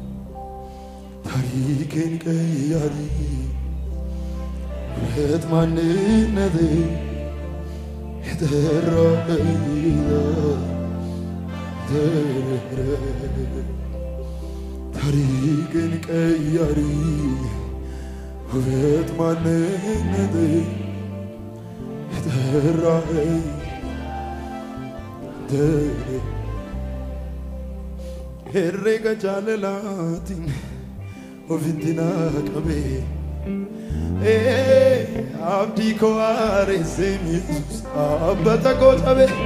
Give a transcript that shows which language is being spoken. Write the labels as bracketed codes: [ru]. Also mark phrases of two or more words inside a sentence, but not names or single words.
[am] ታሪኬን ቀያሪ ውበት ማንነቴ የጠራኸኝ ታሪኬን ቀያሪ ውበት ማንነቴ የጠራኸኝ [om] herrega jaalalatiin ofitti qabe abdii koo aareessee Yesuus abbata koo dhabe